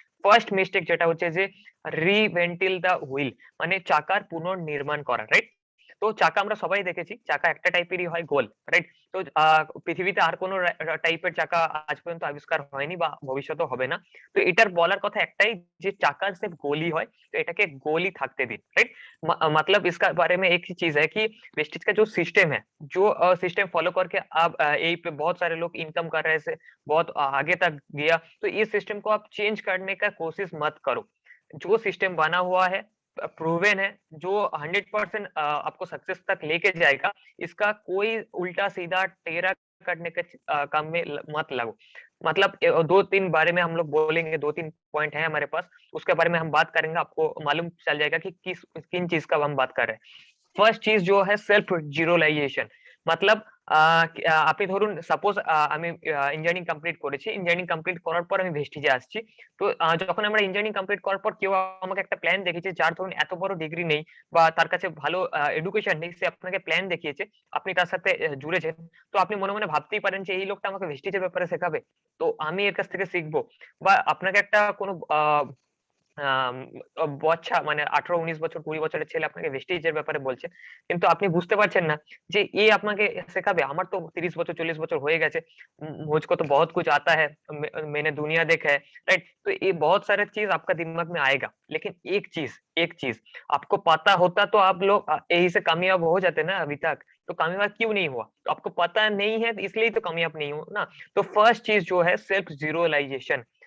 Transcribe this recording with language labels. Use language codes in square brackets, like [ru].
[bn] First mistake যেটা হচ্ছে যে রিভেন্টিল দ্য হুইল, মানে চাকার পুনর্নির্মাণ করা, রাইট? তো চাকা আমরা সবাই দেখেছি। চাকা একটা টাইপেরই হয় গোল, রাইট? তো পৃথিবীতে আর কোন টাইপের চাকা আজ পর্যন্ত আবিষ্কার হয়নি বা ভবিষ্যতেও হবে না। তো এটার বলার কথা একটাই, যে [hi] चाका सिर्फ गोल ही है, तो [bn] এটাকে [hi] गोल ही [bn] থাকতে দিন, राइट? [hi] मतलब इसका बारे में एक ही चीज है कि वेस्टेज का जो सिस्टम है, जो सिस्टम फॉलो करके आप यही पे बहुत सारे लोग इनकम कर रहे हैं, बहुत आगे तक गया, तो इस सिस्टम को आप चेंज करने का कोशिश मत करो। जो सिस्टम बना हुआ है, प्रूवन है, जो 100% आपको सक्सेस तक लेके जाएगा, इसका कोई उल्टा सीधा टेढ़ा करने के काम में मत लगो। मतलब 2-3 बारे में हम लोग बोलेंगे, 2-3 पॉइंट हैं हमारे पास, उसके बारे में हम बात करेंगे, आपको मालूम चल जाएगा कि किन चीज़ का हम बात कर रहे हैं। फर्स्ट चीज़ जो है सेल्फ जीरोलाइज़ेशन, मतलब [bn] আপনি ধরুন সাপোজ আমি ইঞ্জিনিয়ারিং কমপ্লিট করেছি। ইঞ্জিনিয়ারিং কমপ্লিট করার পর আমি ভেস্টিজে আসছি। তো যখন আমরা ইঞ্জিনিয়ারিং কমপ্লিট করার পর কেউ আমাকে একটা প্ল্যান দেখিয়েছে, যার ধরুন এত বড় ডিগ্রি নেই বা তার কাছে ভালো এডুকেশন নেই, সে আপনাকে প্ল্যান দেখিয়েছে, আপনি তার সাথে জুড়েছেন। তো আপনি মনে, মনে ভাবতেই পারেন যে এই লোকটা আমাকে ভেস্টিজের ব্যাপারে শেখাবে। তো আমি এর কাছ থেকে শিখবো। বা আপনাকে একটা কোনো আম বচ্চা মানে ১৮-১৯ বছর ২০ বছরের ছেলে আপনাকে ভেস্টিজ এর ব্যাপারে বলছে। কিন্তু আপনি বুঝতে পারছেন না যে এ আপনাকে শেখাবে। আমার তো ৩০ বছর ৪০ বছর হয়ে গেছে। [hi] मुझको तो बहुत कुछ आता है। मैंने दुनिया देखा है, राइट? तो ये बहुत सारे चीज़ आपका दिमाग में आएगा। लेकिन एक चीज़ आपको पता होता तो आप लोग यही से कामयाब हो जाते ना अभी तक। तो कामयाब क्यों नहीं हुआ? तो आपको पता नहीं है इसलिए तो कामयाब नहीं हो ना। तो फर्स्ट चीज़ जो है सेल्फ ज़ीरोलाइज़ेशन।